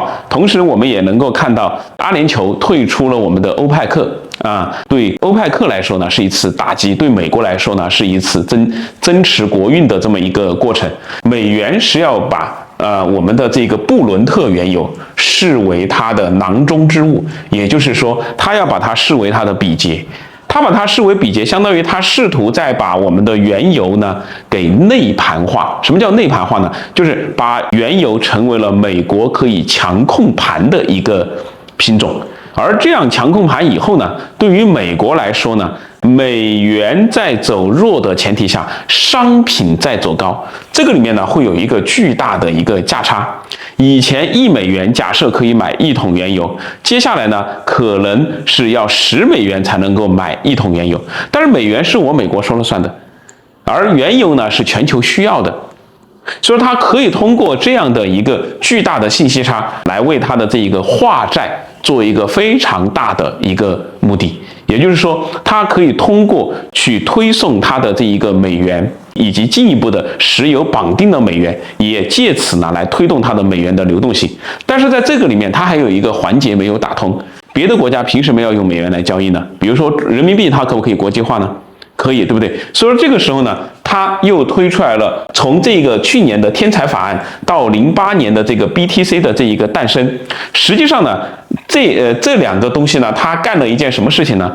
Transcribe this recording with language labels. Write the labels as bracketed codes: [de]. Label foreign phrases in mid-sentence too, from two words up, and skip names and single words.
[zh] 同時，我們也能夠看到阿联酋退出了我們的歐派克啊，对歐派克來說呢是一次打擊，對美國來說呢是一次增持國運的這麼一個過程。美元是要把我們的這個布倫特原油視為它的囊中之物，也就是說，它要把它視為它的比劫。他把它視為比劫，相當於他試圖再把我們的原油呢給內盤化。什麼叫內盤化呢？就是把原油成為了美國可以强控盤的一個品種。而這樣强控盤以後呢，對於美国來說呢，美元在走弱的前提下，商品在走高，這個裡面呢會有一個巨大的一個價差。以前1美元假設可以買1桶原油，接下來呢可能是要10美元才能夠買1桶原油。但是美元是我美國說了算的，而原油呢是全球需要的，所以它可以通過這樣的一個巨大的信息差来為它的这一個化債做一個非常大的一個目的。也就是說，它可以通過去推送它的這一個美元，以及進一步的石油綁定的美元，也借此呢來推動它的美元的流動性。但是在這個裡面，它還有一個環節沒有打通。別的國家憑什麼要用美元來交易呢？比如說人民幣，它可不可以國際化呢？可以，對不對？所以說這個時候呢，它又推出來了，從這個去年的天才法案到08年的這個 BTC 的這一個誕生。實際上呢，這兩個東西呢，它幹了一件什麼事情呢？